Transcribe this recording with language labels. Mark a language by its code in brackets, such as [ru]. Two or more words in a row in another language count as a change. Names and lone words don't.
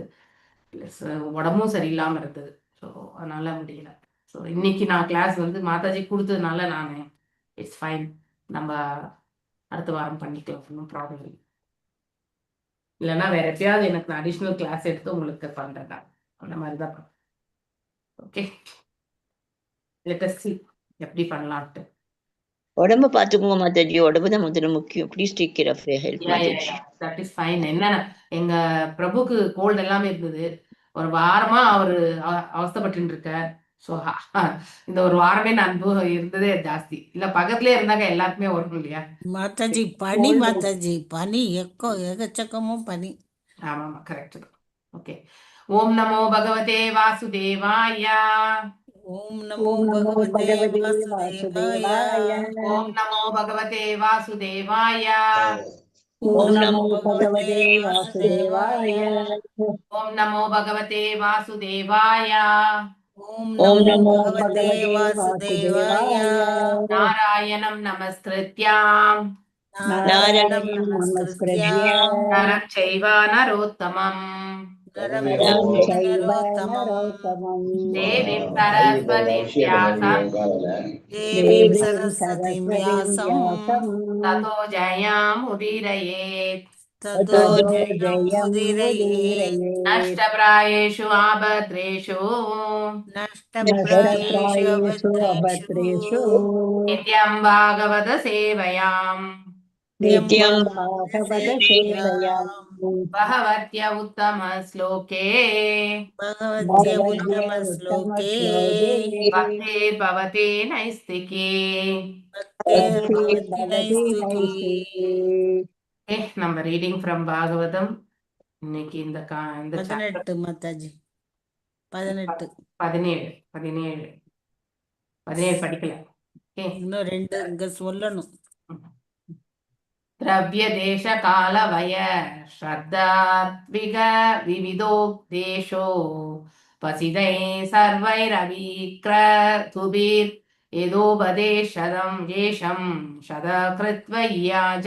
[ta] ப்ளஸ் உடம்பும் சரியில்லாம இருந்தது. ஸோ அதனால முடியல. ஸோ இன்னைக்கு நான் கிளாஸ் வந்து மாதாஜி கொடுத்ததுனால நான் [en] it's fine. [ta] நம்ம அடுத்த வாரம் பண்ணிக்கலாம். ஒன்றும் ப்ராப்ளம் இல்லை. இல்லைன்னா வேற எப்பயாவது எனக்கு நான் [en] additional class [ta] எடுத்து உங்களுக்கு பண்றேன் நான். அந்த மாதிரி தான் பண்ணுறேன். ஓகே, [en] let us see [ta] எப்படி பண்ணலான்ட்டு. உடம்ப பாத்துக்கோங்க மாதாஜி, உடம்பு தான் முதல்ல முக்கியம். [en] please take care of your health மாதாஜி. that is fine. [ta] என்ன எங்க பிரபுக்கு கோல்டு எல்லாமே இருந்தது. ஒரு வாரமா அவரு அவஸ்தைப்பட்டு இருக்கார். ஸோ இந்த ஒரு வாரமே நான் அனுபவம் இருந்ததே ஜாஸ்தி. இல்ல பக்கத்துலயே இருந்தாக்க எல்லாருக்குமே வரும் இல்லையா? மாதாஜி பனி மாதாஜி பனி எக்கச்சக்கமும் பனி. ஆமா ஆமா, கரெக்ட் தான். ஓகே. [sa] ओम् नमो भगवते वासुदेवाय. ओम् नमो ओम् नमो பகவதே Bhagavate வாசுதேவாய. Vasudevaya ओम् नमो भगवते वासुदेवाय. ஓம் Om நமோ Namo பகவதே Bhagavate வாசுதேவாய. Vasudevaya ओम् नमो भगवते वासुदेवाय. ஓம் Om நமோ Namo பகவதே Bhagavate வாசுதேவாய. Vasudevaya नारायणं नमस्कृत्यम् நாராயணம் Narayana நமஸ்கிருத்யா Namaskritya नरं चैव नरोत्तमम् நரம் Naram சைவ Chaiva நரோத்தமம் Narottamam देवीं सरस्वतीं व्यासम् தேவீம் Devim சரஸ்வதிம் Saraswatim வியாசம் Vyasam ततो जयाम् उदीरयेत्. ததோ Tato ஜெயம் Jayam உதிரயேத். Udirayet नष्टप्रायेषु आभद्रेषु நஷ்டப்ராயேஷு Nashtaprayesu அபத்ரேஷு Abhatreshu नित्यम् भागवत सेवयाम् Nityam நித்யம் भागवत सेवयाम् சேவையாம் भगवत्य उत्तम श्लोके பகவத்ய Bhagavadya உத்தம Uttama ஸ்லோகே Shloke भक्ते भवते नैष्ठिके. பக்தேர் Bhakti பவதி Bhavati நைஸ்திகி. Naistiki [ta] நம்ம [en] reading from [ta] பாகவதம். இன்னைக்கு இந்த சாப்டர் 18 மாதாஜி 18 17 17 17 படிக்கல. ஓகே. இன்னும் 2 இங்க சொல்லணும். [sa] द्रव्य देश काल वय श्रद्धात्विक विविधोक्तेषो पचितै सर्वैरविक्र तुभिर् एतोपदेशतम् एषम् शत कृत्व याज.